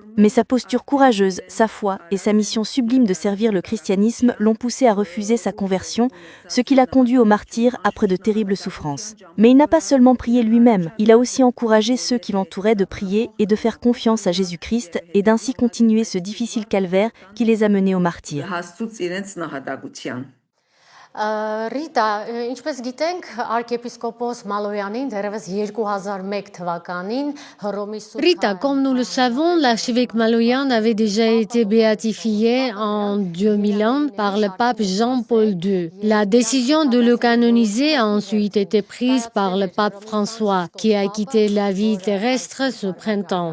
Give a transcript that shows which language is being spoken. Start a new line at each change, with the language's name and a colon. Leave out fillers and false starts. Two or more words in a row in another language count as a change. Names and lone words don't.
French: Mais sa posture courageuse, sa foi et sa mission sublime de servir le christianisme l'ont poussé à refuser sa conversion, ce qui l'a conduit au martyre après de terribles souffrances. Mais il n'a pas seulement prié lui-même, il a aussi encouragé ceux qui l'entouraient de prier et de faire confiance à Jésus-Christ et d'ainsi continuer ce difficile calvaire qui les a menés au martyre. Rita,
Armenian: ինչպես գիտենք, archépiscopos Maloyanին դեռևս 2001 թվականին Հռոմի Սուրբ
French: Rita, comme nous le savons, l'archevêque Maloyan avait déjà été béatifié en 2001 par le pape Jean-Paul II. La décision de le canoniser a ensuite été prise par le pape François, qui a quitté la vie terrestre ce printemps.